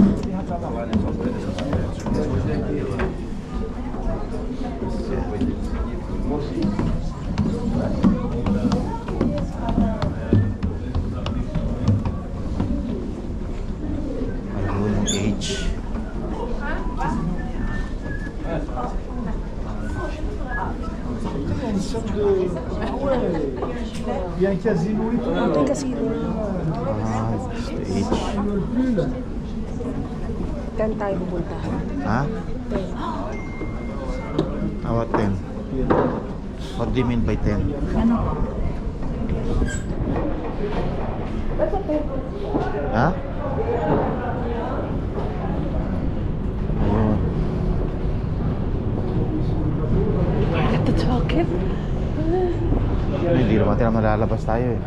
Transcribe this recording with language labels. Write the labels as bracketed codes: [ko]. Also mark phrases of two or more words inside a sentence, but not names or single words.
[tl] Ayun yung gauge. [fr] Il y a un casino et tout. [tl] Ito yung casino. Stage. Saan tayo pupunta? Ha? 10. [en] What 10? What do you mean by 10? [tl] Ha? Ayun. Ito chocolate? Hindi naman tinang malalabas tayo eh.